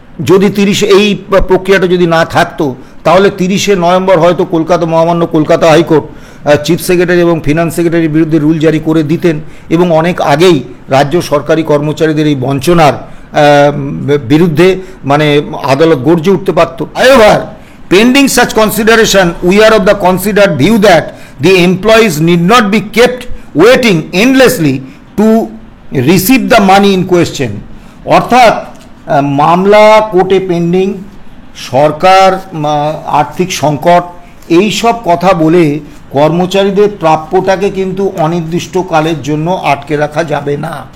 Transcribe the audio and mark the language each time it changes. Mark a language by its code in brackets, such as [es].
[bn] যদি এই প্রক্রিয়াটা যদি না থাকতো তাহলে 30শে নভেম্বর হয়তো মহামান্য কলকাতা হাইকোর্ট চিফ সেক্রেটারি এবং ফিনান্স সেক্রেটারির বিরুদ্ধে রুল জারি করে দিতেন এবং অনেক আগেই রাজ্য সরকারি কর্মচারীদের এই বঞ্চনার বিরুদ্ধে মানে আদালত গর্জে উঠতে পারত। [en] However, pending such consideration, we are of the considered view that the employees need not be kept waiting endlessly to receive the money in question. [bn] অর্থাৎ মামলা কোর্টে পেন্ডিং, সরকার আর্থিক সংকট, এই সব কথা বলে কর্মচারীদের প্রাপ্যটাকে কিন্তু অনির্দিষ্টকালের জন্য আটকে রাখা যাবে না।